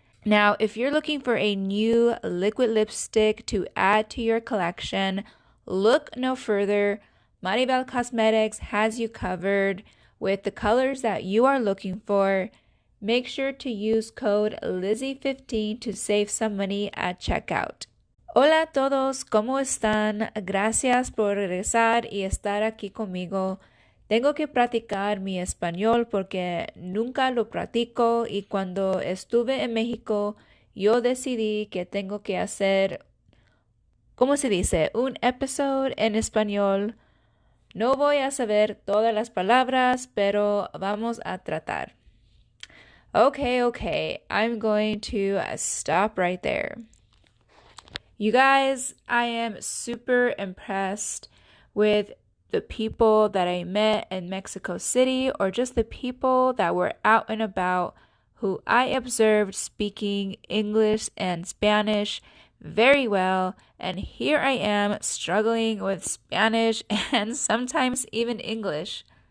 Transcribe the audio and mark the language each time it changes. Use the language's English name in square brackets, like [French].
[English] Now, if you're looking for a new liquid lipstick to add to your collection, look no further. Maribel Cosmetics has you covered with the colors that you are looking for. Make sure to use code LISSY15 to save some money at checkout. [Spanish] Hola a todos, ¿cómo están? Gracias por regresar y estar aquí conmigo. Tengo que practicar mi español porque nunca lo practico y cuando estuve en México yo decidí que tengo que hacer, ¿cómo se dice? Un episodio en español. No voy a saber todas las palabras, pero vamos a tratar. [English] Okay, I'm going to stop right there. You guys, I am super impressed with the people that I met in Mexico City, or just the people that were out and about who I observed speaking English and Spanish very well, and here I am struggling with Spanish and sometimes even English.